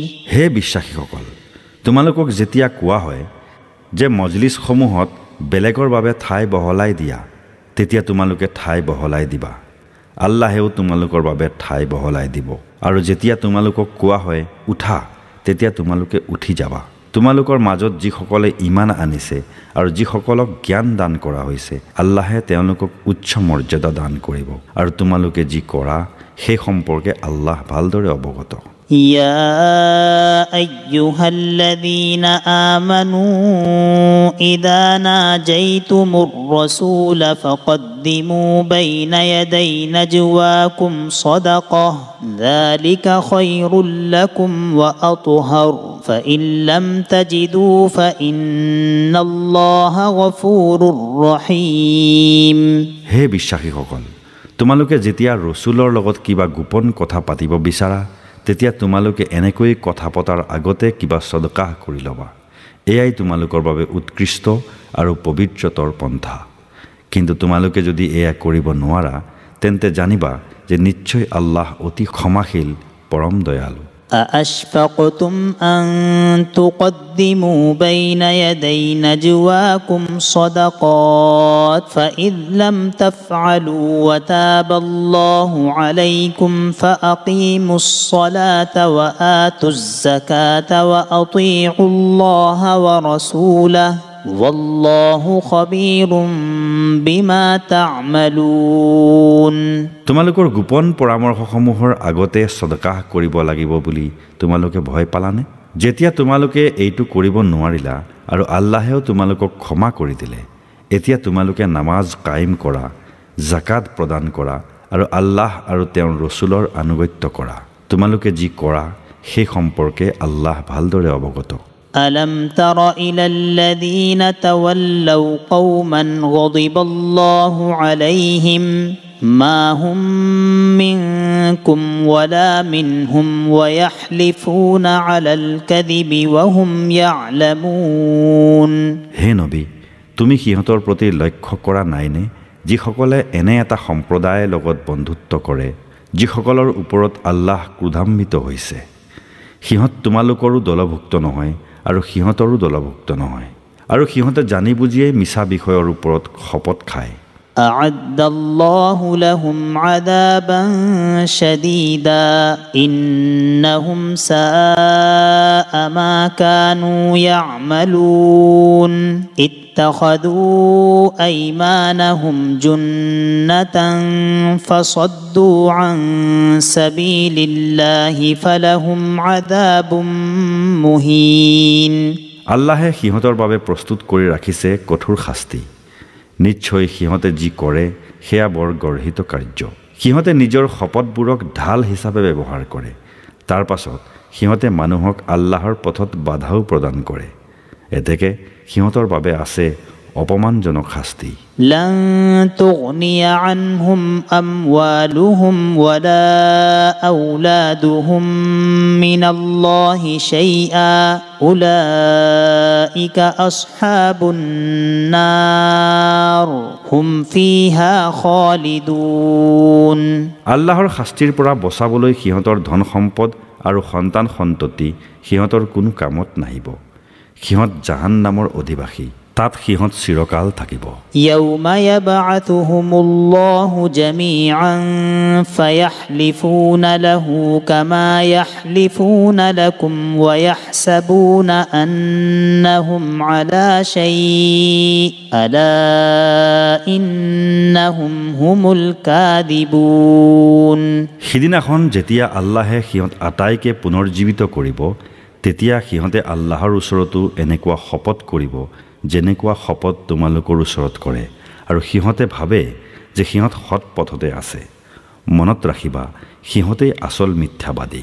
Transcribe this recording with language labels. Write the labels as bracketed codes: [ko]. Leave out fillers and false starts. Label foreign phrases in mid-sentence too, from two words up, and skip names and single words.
[as] হে বিশ্বাসীসকল, তোমালোকক যেতিয়া কোৱা হয় যে মজলিছসমূহত বেলেগৰ বাবে ঠাই বহলাই দিয়া, তেতিয়া তোমালোকে ঠাই বহলাই দিবা। আল্লাহেও তোমালোকৰ বাবে ঠাই বহলাই দিব। আৰু যেতিয়া তোমালোকক কোৱা হয় উঠা, তেতিয়া তোমালোকে উঠি যাবা। তোমালোকৰ মাজত যিসকলে ইমান আনিছে আৰু যিসকলক জ্ঞান দান কৰা হৈছে, আল্লাহে তেওঁলোকক উচ্চ মৰ্যাদা দান কৰিব। আৰু তোমালোকে যি কৰা সেই সম্পৰ্কে আল্লাহ ভালদৰে অৱগত। [ar] يا أيها الذين آمنوا إذا ناجيتم الرسول فقدموا بين يدي نجواكم صدقة ذلك خير لكم وأطهر فإن لم تجدوا فإن الله غفور رحيم [as] হে বিশ্বাসীসকল, তোমালোকে যেতিয়া ৰসুলৰ লগত কিবা গোপন কথা পাতিব বিচাৰা তেতিয়া তোমালোকে এনেকৈ কথা পতাৰ আগতে কিবা সদকাহ কৰি ল'বা। এয়াই তোমালোকৰ বাবে উৎকৃষ্ট আৰু পবিত্ৰতৰ পন্থা। কিন্তু তোমালোকে যদি এয়া কৰিব নোৱাৰা তেন্তে জানিবা যে নিশ্চয় আল্লাহ অতি ক্ষমাশীল, পৰম দয়ালু। [ar] أأشفقتم أن تقدموا بين يدي نجواكم صدقات فإذ لم تفعلوا وتاب الله عليكم فأقيموا الصلاة وآتوا الزكاة وأطيعوا الله ورسوله والله خبير بما تعملون [as] তোমালোকৰ গোপন পৰামৰ্শসমূহৰ আগতে সদকাহ কৰিব লাগিব বুলি তোমালোকে ভয় পালানে? যেতিয়া তোমালোকে এইটো কৰিব নোৱাৰিলা আৰু আল্লাহেও তোমালোকক ক্ষমা কৰি দিলে, এতিয়া তোমালোকে নামাজ কায়েম কৰা, জাকাত প্ৰদান কৰা আৰু আল্লাহ আৰু তেওঁৰ ৰসুলৰ আনুগত্য কৰা। তোমালোকে যি কৰা সেই সম্পৰ্কে আল্লাহ ভালদৰে অৱগত। [ar] ألم تر إلى الذين تولوا قوما غضب الله عليهم ما هم منكم ولا منهم ويحلفون على الكذب وهم يعلمون [as] হে নবী, তুমি সিহঁতৰ প্ৰতি লক্ষ্য কৰা নাইনে যিসকলে এনে এটা সম্প্ৰদায়ৰ লগত বন্ধুত্ব কৰে যিসকলৰ ওপৰত আল্লাহ ক্ৰোধান্বিত হৈছে। সিহঁত তোমালোকৰো দলভুক্ত নহয় আৰু সিহঁতৰো দলভুক্ত নহয়, আৰু সিহঁতে জানি বুজিয়ে মিছা বিষয়ৰ ওপৰত শপত খায়। [ar] أعد الله لهم عذابا شديدا إنهم ساء ما كانوا يعملون اتخذوا أيمانهم جنة فصدوا عن سبيل الله فلهم عذاب مهين [as] আল্লাহে সিহঁতৰ বাবে প্ৰস্তুত কৰি ৰাখিছে কঠোৰ শাস্তি। নিশ্চয় সিহঁতে যি কৰে সেয়া বৰ গৰ্হিত কাৰ্য। সিহঁতে নিজৰ শপতবোৰক ঢাল হিচাপে ব্যৱহাৰ কৰে, তাৰ পাছত সিহঁতে মানুহক আল্লাহৰ পথত বাধাও প্ৰদান কৰে। এতেকে সিহঁতৰ বাবে আছে অপমানজনক শাস্তি। [ar] لن تغني عنهم أموالهم ولا أولادهم من الله شيئا أولئك أصحاب النار هم فيها خالدون [as] আল্লাহৰ শাস্তিৰ পৰা বচাবলৈ সিহঁতৰ ধন সম্পদ আৰু সন্তান সন্ততি সিহঁতৰ কোনো কামত নাহিব। সিহঁত জাহান্নামৰ অধিবাসী, তাত সিহঁত চিৰকাল থাকিব। [ar] يوم يبعثهم الله جميعا فيحلفون له كما يحلفون لكم ويحسبون أنهم على شيء ألا إنهم هم الكاذبون [as] সিদিনাখন যেতিয়া আল্লাহে সিহঁত আটাইকে পুনৰ্জীৱিত কৰিব তেতিয়া সিহঁতে আল্লাহৰ ওচৰতো এনেকুৱা শপত কৰিব যেনেকুৱা শপত তোমালোকৰ ওচৰত কৰে, আৰু সিহঁতে ভাবে যে সিহঁত সৎ পথতে আছে। মনত ৰাখিবা, সিহঁতেই আচল মিথ্যাবাদী।